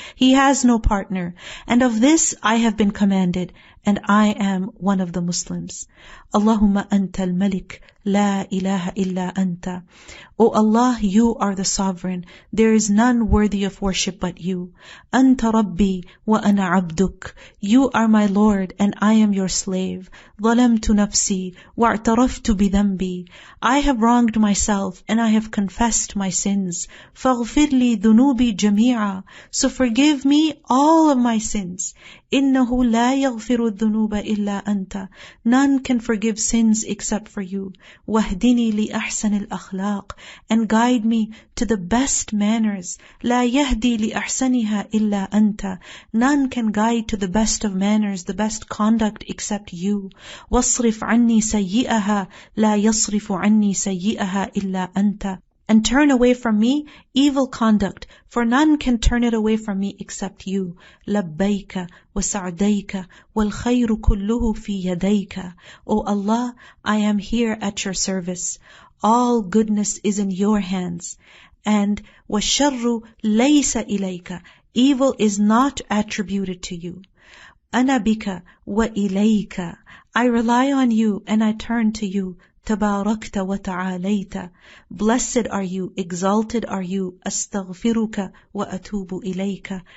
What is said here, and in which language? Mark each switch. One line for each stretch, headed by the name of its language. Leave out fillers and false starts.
English: He has no partner, and of this I have been commanded, and I am one of the Muslims.
Arabic: Allahumma anta al-malik, la ilaha illa anta.
English: O Allah, you are the sovereign. There is none worthy of worship but you.
Arabic: Anta rabbi wa ana abduk.
English: You are my Lord and I am your slave.
Arabic: ظلمت نفسي واعترفت بذنبي.
English: I have wronged myself and I have confessed my sins.
Arabic: فاغفر لي ذنوبي جميعا.
English: So forgive me all of my sins.
Arabic: إنه لا يغفر الذنوب إلا أنت.
English: None can forgive sins except for you.
Arabic: واهدني لأحسن الأخلاق.
English: And guide me to the best manners.
Arabic: لا يهدي لأحسنها إلا أنت.
English: None can guide to the best of manners, the best conduct except you.
Arabic: واصرف عني سيئها لا يصرف عني سيئها إلا أنت.
English: And turn away from me evil conduct, for none can turn it away from me except you.
Arabic: لبيك وسعديك والخير كله في يديك.
English: O Allah, I am here at your service. All goodness is in your hands. And
Arabic: وَالشَّرُّ لَيْسَ إِلَيْكَ.
English: Evil is not attributed to you.
Arabic: أَنَا بِكَ وَإِلَيْكَ.
English: I rely on you and I turn to you.
Arabic: تباركت وتعاليت.
English: Blessed are you, exalted are you.
Arabic: أستغفرك وأتوب إليك.